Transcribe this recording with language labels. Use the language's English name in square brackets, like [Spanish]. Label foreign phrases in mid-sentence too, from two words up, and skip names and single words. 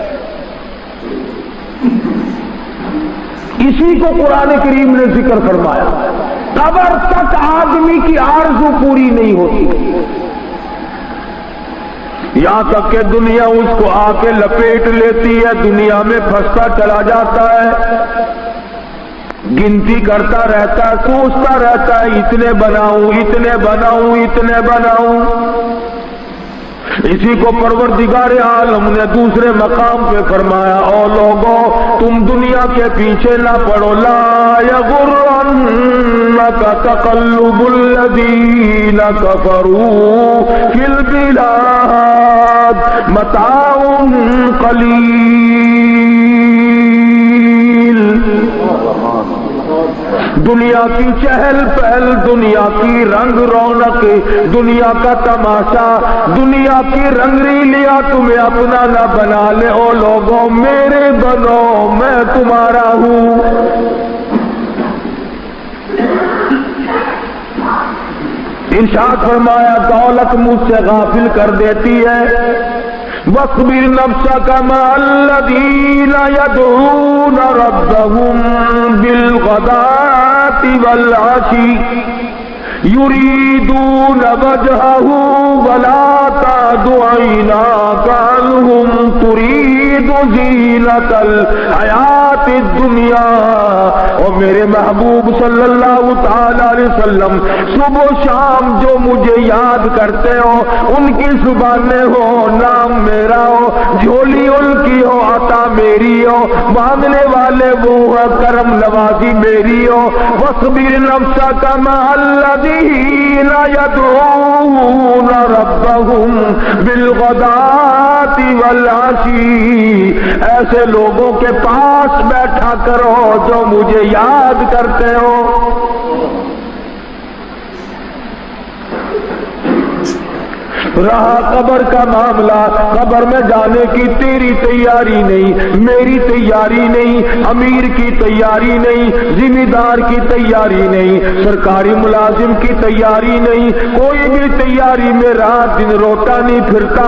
[Urdu] اسی کو قرآن کریم نے ذکر فرمایا، قبر تک آدمی کی آرزو پوری نہیں ہوتی، یہاں تک کہ دنیا اس کو آ کے لپیٹ لیتی ہے، دنیا میں پھنستا چلا جاتا ہے، گنتی کرتا رہتا ہے، سوچتا رہتا ہے اتنے بناؤں اتنے بناؤں اتنے بناؤں، اسی کو پروردگار عالم نے دوسرے مقام پہ فرمایا، او لوگو تم دنیا کے پیچھے نہ پڑو, [Arabic] لا يغرنك تقلب الذين كفروا في البلاد متاع قليل. [Urdu] دنیا کی چہل پہل، دنیا کی رنگ رونق، دنیا کا تماشا، دنیا کی رنگ رلیاں تمہیں اپنا نہ بنا لے. او لوگو میرے بنو، میں تمہارا ہوں. ارشاد فرمایا، دولت مجھ سے غافل کر دیتی ہے. [Arabic] واصبر نفسك مع الذين يدعون ربهم بالغداة والعشي يريدون وجهه ولا تعد عيناك عنهم تريد زينة الحياة الدنيا. [Urdu] اور میرے محبوب [Arabic] صلی اللہ تعالی علیہ وسلم [Urdu] صبح شام جو مجھے یاد کرتے ہو، ان کی زبانیں ہو، نام میرا ہو، جھولی ان کی ہو، عطا میری ہو، مانگنے والے وہ ہے، کرم نوازی میری ہو. [Arabic] واصبر نفسك مع الذين يدعون ربهم بالغداة والعشي. [Urdu] ایسے لوگوں کے پاس بیٹھا کرو جو مجھے یاد کرتے ہو. رہا قبر کا معاملہ، قبر میں جانے کی تیری تیاری نہیں، میری تیاری نہیں، امیر کی تیاری نہیں، ذمہ دار کی تیاری نہیں، سرکاری ملازم کی تیاری نہیں، کوئی بھی تیاری میں رات دن روتا نہیں پھرتا.